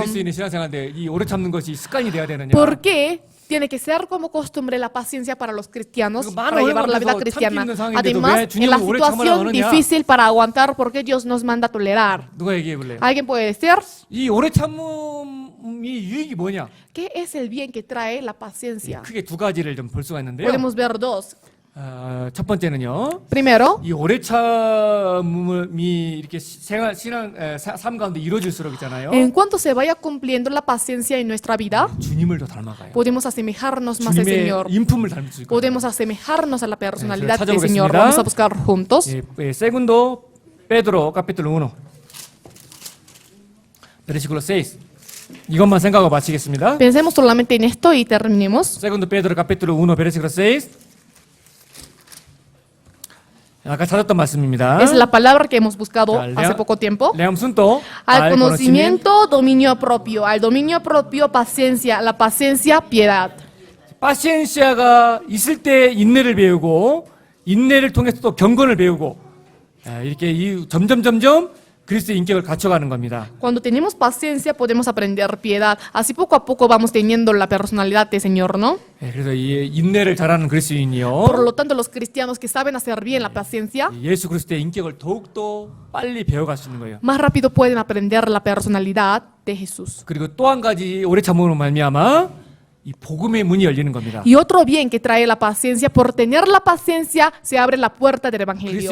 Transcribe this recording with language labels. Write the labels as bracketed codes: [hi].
[ko] 그리스도인의 신앙생활인데 이 오래 참는 것이 습관이 돼야 되느냐? [es] ¿por qué tiene que ser como costumbre la paciencia para los cristianos [ko] 그거 많은 [es] para llevar la vida [ko] 어려움에서 [es] cristiana? [ko] 참기 힘든 상황인데도 [es] Además, [ko] 왜 [es] en [ko] 주님은 [es] la [ko] 오래 참으라고 [es] situación [ko] 하느냐? [es] difícil para aguantar, ¿por qué Dios nos manda a tolerar? [ko] 누가 얘기해 볼래요? [es] ¿Alguien puede decir [ko] 이 오래 참음이 유익이 뭐냐? [es] qué es el bien que trae la paciencia? [ko] 크게 두 가지를 좀 볼 수가 있는데요. [es] Podemos ver dos. [ko] 첫 번째는요. [es] Primero, [ko] 이 오래 참음이 이렇게 삶 가운데 이루어질수록 있잖아요. [es] en cuanto se vaya cumpliendo la paciencia en nuestra vida, [ko] 주님을 더 닮아가요. [es] podemos asemejarnos más al [ko] 주님의 [es] Señor. [ko] 인품을 닮을 수 있거든요. [es] Podemos asemejarnos a la personalidad [ko] 네, [es] del Señor. [ko] 찾아보겠습니다. [es] Vamos a buscar juntos. Segundo Pedro capítulo 1 versículo 6 [ko] 이것만 생각하고 마치겠습니다. [es] Pensemos solamente en esto y terminemos. Segundo Pedro capítulo 1 versículo 6 [ko] 아까 찾았던 말씀입니다. [es] Es la palabra que hemos buscado [ko] 자, [es] hace poco tiempo. 레암 순도 Al conocimiento, dominio propio. Al dominio propio, paciencia. La paciencia, piedad. [ko] 파시엔시아가 있을 때 인내를 배우고 인내를 통해서 또 경건을 배우고 이렇게 점점 그리스도의 인격을 갖춰가는 겁니다. [es] Cuando tenemos paciencia, podemos aprender piedad. Así poco a poco vamos teniendo la personalidad del Señor, ¿no? [ko] 그래서 이 인내를 잘하는 그리스도인이요. [es] lo tanto, los cristianos que saben hacer bien la paciencia, [ko] 예수 그리스도의 인격을 더욱더 빨리 배워갈 수 있는 거예요. [es] más rápido pueden aprender la personalidad de Jesús. [ko] 그리고 또 한 가지 오래 참음으로 말미암아 이 복음의 문이 열리는 겁니다. [es] Y otro bien que trae la paciencia, por tener la paciencia, se abre la puerta del Evangelio.